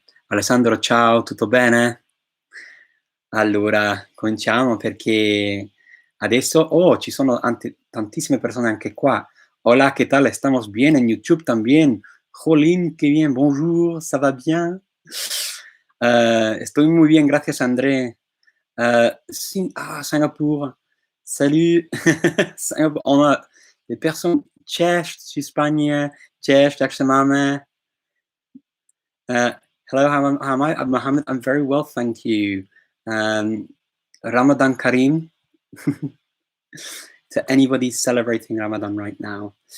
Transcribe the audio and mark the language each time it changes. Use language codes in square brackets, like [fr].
[it] Alessandro, ciao, tutto bene? Allora, cominciamo perché adesso ci sono tantissime persone anche qua. [es] Hola, ¿qué tal? Estamos bien en YouTube también. Jolín, qué bien. [fr] Bonjour, ça va bien? [es] Estoy muy bien, gracias, André. [fr] Singapour. Salut. Singapour. On a des personnes tchèques, Espagne, tchèques, [cs] jak se máme? [en] Hello, how am I? I'm Mohammed. I'm very well, thank you. Ramadan Kareem to anybody celebrating Ramadan right now.